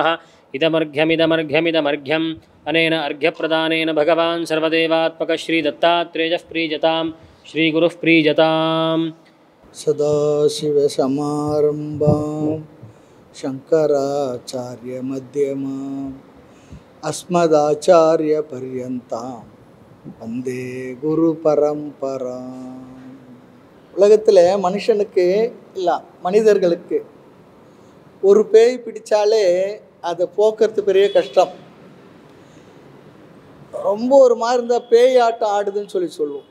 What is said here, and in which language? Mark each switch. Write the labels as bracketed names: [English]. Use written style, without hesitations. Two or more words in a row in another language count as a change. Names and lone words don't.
[Sanskrit] इदमर्घ्यमिदमर्घ्यमिदमर्घ्यम् अनेन अर्घ्यप्रदानेन भगवान् सर्वदेवात्मकः श्रीदत्तात्रेयः प्रीजतां श्रीगुरुः प्रीजताम्। सदाशिवसमारम्भां शङ्कराचार्यमध्यमाम् अस्मदाचार्यपर्यन्तां वन्दे குருபரம்பராம். [Tamil] உலகத்தில் மனுஷனுக்கு இல்லை மனிதர்களுக்கு ஒரு பேய் பிடிச்சாலே அதை போக்குறது பெரிய கஷ்டம். ரொம்ப ஒரு மாதிரி இருந்தால் பேய் ஆட்டம் ஆடுதுன்னு சொல்லி சொல்லுவோம்.